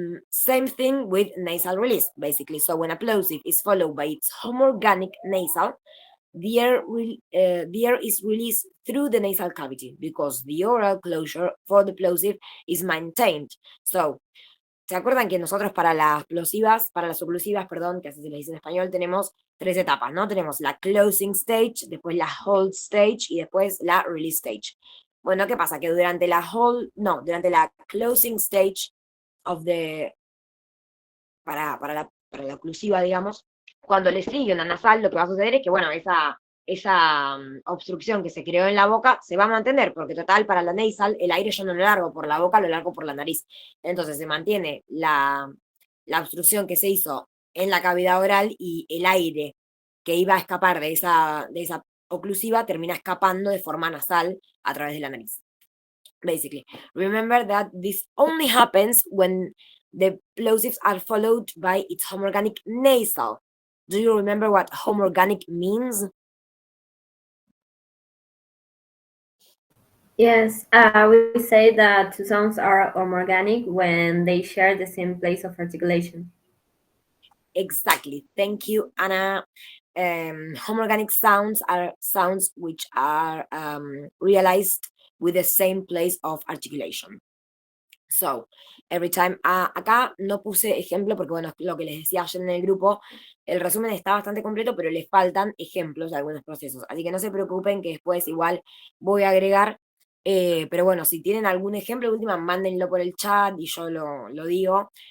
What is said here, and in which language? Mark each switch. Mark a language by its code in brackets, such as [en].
[en] Same thing with nasal release, basically. So when a plosive is followed by its homorganic nasal, the air is released through the nasal cavity because the oral closure for the plosive is maintained. [es] So, ¿se acuerdan que nosotros para las oclusivas, perdón, que así se le dice en español, tenemos 3 etapas, ¿no? Tenemos la closing stage, después la hold stage y después la release stage. Bueno, ¿qué pasa? Que durante la closing stage of the, para la oclusiva, digamos, cuando le sigue una nasal, lo que va a suceder es que, bueno, esa obstrucción que se creó en la boca se va a mantener, porque total, para la nasal, el aire yo no lo largo por la boca, lo largo por la nariz. Entonces se mantiene la obstrucción que se hizo en la cavidad oral y el aire que iba a escapar de esa oclusiva termina escapando de forma nasal a través de la nariz. [en] Basically, remember that this only happens when the plosives are followed by its homorganic nasal. Do you remember what homorganic means? Yes, we say that two sounds are homorganic when they share the same place of articulation. Exactly. Thank you, Anna. Homorganic sounds are sounds which are realized with the same place of articulation. So, every time, [es] acá no puse ejemplo porque, bueno, lo que les decía ayer en el grupo, el resumen está bastante completo, pero les faltan ejemplos de algunos procesos. Así que no se preocupen que después igual voy a agregar, pero bueno, si tienen algún ejemplo, última, mándenlo por el chat y yo lo digo.